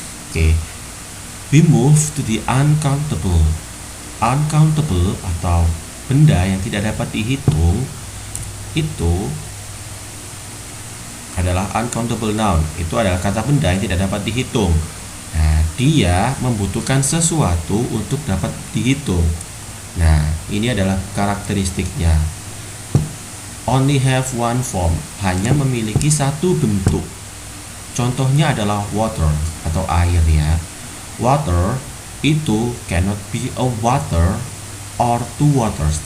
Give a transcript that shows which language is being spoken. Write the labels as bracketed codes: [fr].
[en] Oke, we move to the uncountable. [id] Uncountable atau benda yang tidak dapat dihitung itu adalah uncountable noun. Itu adalah kata benda yang tidak dapat dihitung. Nah, dia membutuhkan sesuatu untuk dapat dihitung. Nah, ini adalah karakteristiknya. [en] Only have one form, [id] hanya memiliki satu bentuk. Contohnya adalah water atau air ya. [en] Water [id] itu [en] cannot be a water or two waters.